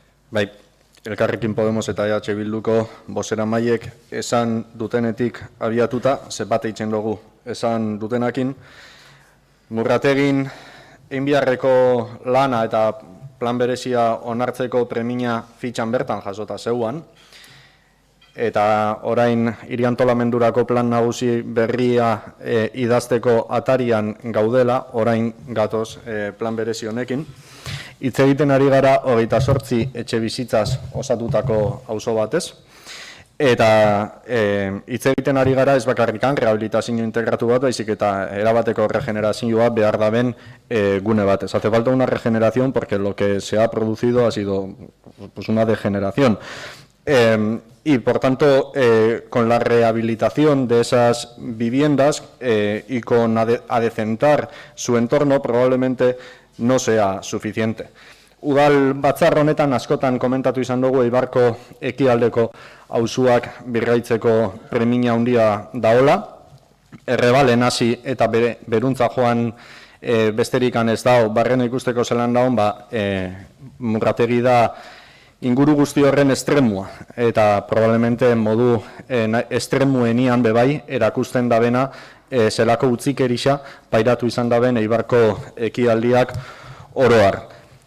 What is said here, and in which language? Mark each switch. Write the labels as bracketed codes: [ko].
[eu] Bai, Elkarrekin Podemos eta EH Bilduko bozeramaiek esan dutenetik abiatuta, bat eitzen dugu esan dutenakin, Murrategin einbiharreko lana eta plan berezia onartzeko premia fitxan bertan jasota zeuan, eta orain hiri-antolamendurako plan nagusi berria idazteko atarian gaudela, orain gatoz plan berezi honekin. Hitz egiten ari gara 28 etxe bizitzaz osatutako auzo batez, eta hitz egiten ari gara ez bakarrikan rehabilitazio integratu bat, baizik eta erabateko regenerazioa behar daben gune batez. [es] Hace falta una regeneración porque lo que se ha producido ha sido pues, una degeneración. Y por tanto, con la rehabilitación de esas viviendas y con adecentar su entorno, probablemente no sea suficiente. [eu] Udal batzar honetan askotan komentatu izan dugu Eibarko ekialdeko auzuak birgaitzeko premia handia daola. Errebalen hasi eta beruntza joan besterikan ez dao, barrena ikusteko zelan daun, Murrategi da inguru guzti horren estremua, eta probablemente modu estremuenian bebai erakusten dabena zelako utzik erisa pairatu izan daben Eibarko ekialdiak oroar.